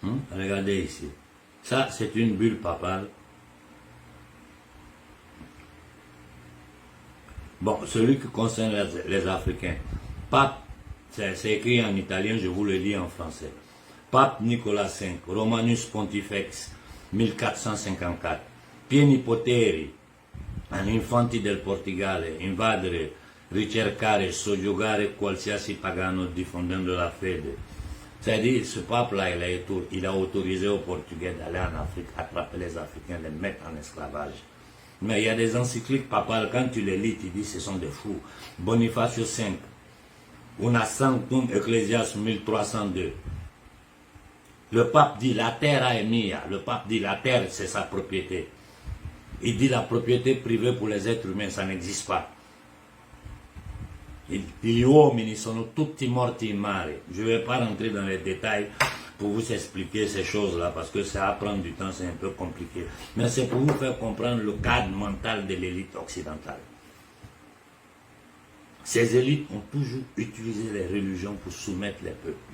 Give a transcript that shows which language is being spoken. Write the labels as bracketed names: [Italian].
[French] Regardez ici. Ça, c'est une bulle papale. Bon, celui qui concerne les Africains. Pape, c'est écrit en italien, je vous le lis en français. Pape Nicolas V, Romanus Pontifex, 1454. [Italian] Pieni poteri agli infanti del Portogallo, invadere, ricercare, soggiogare qualsiasi pagano diffondendo la fede. [French] C'est-à-dire, ce pape-là, il a autorisé aux Portugais d'aller en Afrique, attraper les Africains, les mettre en esclavage. Mais il y a des encycliques papales, quand tu les lis, tu dis ce sont des fous. Bonifacio V, Una Sanctum Ecclesias 1302. Le pape dit la terre est mia. Le pape dit la terre c'est sa propriété. Il dit la propriété privée pour les êtres humains, ça n'existe pas. [Italian] Gli uomini sono tutti morti in mare. [French] Je ne vais pas rentrer dans les détails pour vous expliquer ces choses-là parce que ça va prendre du temps, c'est un peu compliqué. Mais c'est pour vous faire comprendre le cadre mental de l'élite occidentale. Ces élites ont toujours utilisé les religions pour soumettre les peuples.